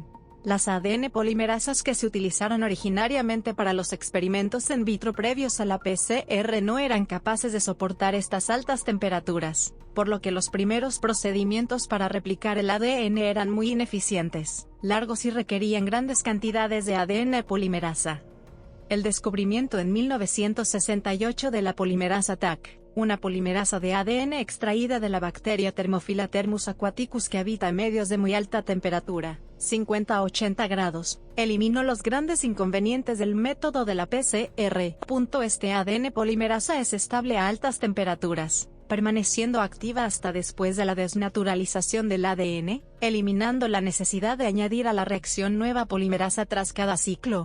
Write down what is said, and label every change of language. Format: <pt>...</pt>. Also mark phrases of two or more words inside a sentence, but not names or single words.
<es>Las ADN polimerasas que se utilizaron originariamente para los experimentos en vitro previos a la PCR no eran capaces de soportar estas altas temperaturas, por lo que los primeros procedimientos para replicar el ADN eran muy ineficientes, largos y requerían grandes cantidades de ADN polimerasa. El descubrimiento en 1968 de la polimerasa Taq, una polimerasa de ADN extraída de la bacteria Thermophila thermus aquaticus que habita en medios de muy alta temperatura, 50 a 80 grados, eliminó los grandes inconvenientes del método de la PCR. Este ADN polimerasa es estable a altas temperaturas, permaneciendo activa hasta después de la desnaturalización del ADN, eliminando la necesidad de añadir a la reacción nueva polimerasa tras cada ciclo.</es>